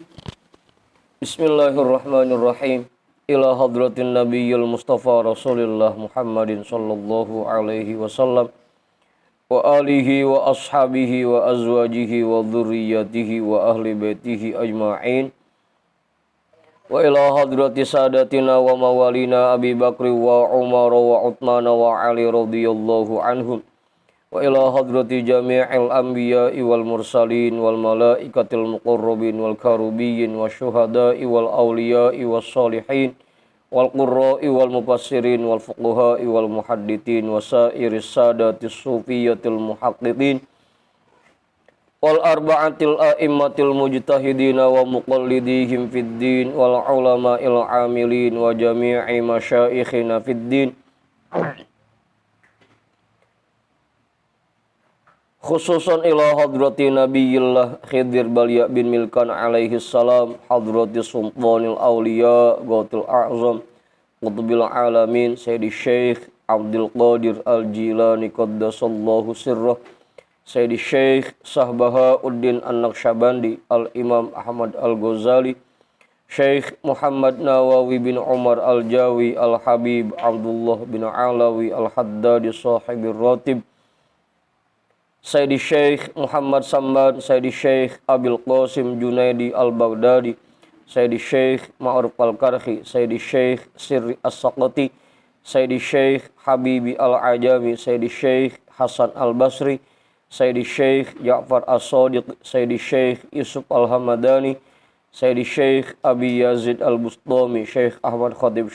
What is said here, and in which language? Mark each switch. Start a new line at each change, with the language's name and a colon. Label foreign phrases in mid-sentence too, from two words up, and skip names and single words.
Arabic: بسم الله الرحمن الرحيم. إلى حضرة النبي المصطفى رسول الله محمد صلى الله عليه وسلم وآله وأصحابه وأزواجه وذرياته وأهل بيته أجمعين. وإلى حضرة سادتنا وموالينا أبي بكر وعمر وعثمان وعلي رضي الله عنهم. وإلى حضرة جميع الأنبياء والمرسلين والملائكة المقربين والكروبيين والشهداء والأولياء والصالحين والقراء والمفسرين والفقهاء والمحدثين وسائر السادات الصوفية المحققين والأربعة الأئمة المجتهدين ومقلديهم في الدين والعلماء العاملين وجميع مشايخنا في الدين. خصوصا إلى حضرة نبي الله خضر بليا بن ملكان عليه السلام، حضرة سلطان الأولياء غوث الأعظم قطب العالمين سيدي شيخ عبد القادر الجيلاني قدس الله سره، سيدي شيخ بهاء الدين النقشبندي، الإمام أحمد الغزالي، شيخ محمد نووي بن عمر الجاوي, الحبيب عبد الله بن علوي الحداد صاحب الراتب، سيدي شيخ محمد صمد، سيدي شيخ أبي القاسم جنيد البغدادي، سيدي شيخ معروف الكرخي، سيدي شيخ سري السقطي، سيدي شيخ حبيب العجمي، سيدي شيخ حسن البصري، سيدي شيخ جعفر الصادق، سيدي شيخ يوسف الهمداني، سيدي شيخ أبي يزيد البسطامي، شيخ أحمد خطيب